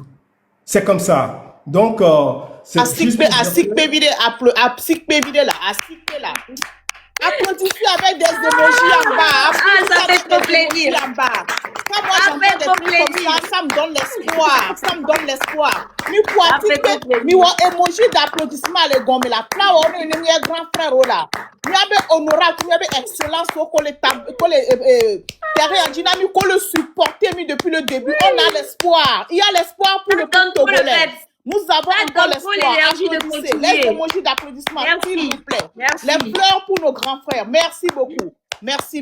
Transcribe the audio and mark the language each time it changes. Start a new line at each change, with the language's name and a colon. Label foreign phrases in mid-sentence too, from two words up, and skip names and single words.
French: C'est comme ça. Donc, c'est juste... Applaudissez avec des émojis en bas. Ça fait trop plaisir. Quand moi j'entends des trucs comme ça me donne l'espoir. Ça me donne l'espoir.
Ewe: Mi wa
French: émoji d'applaudissement les gommes là. Là on est un grand frère là.
Ewe: Mi abe
French: honorable,
Ewe: mi abe
French: excellence au derrière dynamique qu'on le supporter mi depuis le début. On a l'espoir. Il y a l'espoir pour le peuple togolais. Nous avons encore l'espoir. Les émojis d'applaudissement, s'il vous plaît. Merci. Les fleurs pour nos grands frères. Merci beaucoup. Merci.